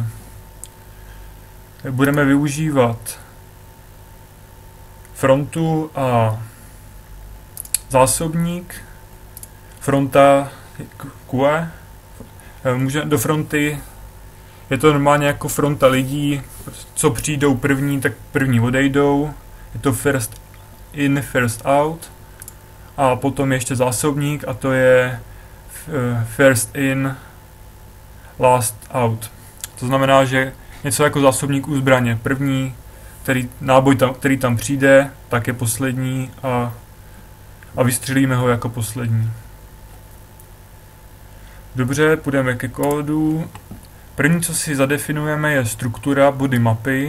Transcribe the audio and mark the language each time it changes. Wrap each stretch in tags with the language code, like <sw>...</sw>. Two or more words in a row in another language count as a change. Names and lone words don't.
<cs>Budeme využívat frontu a zásobník. Fronta QE. Do fronty je to normálně jako fronta lidí, co přijdou první, tak první odejdou. Je to</cs> <en>first in, first out.</en> <cs>A potom ještě zásobník a to je</cs> <en>first in, last out.</en> <cs>To znamená, že něco jako zásobník u zbraně. První, který tam přijde, tak je poslední a vystřelíme ho jako poslední. Dobře, půjdeme ke kódu. První, co si zadefinujeme, je struktura body mapy.</cs>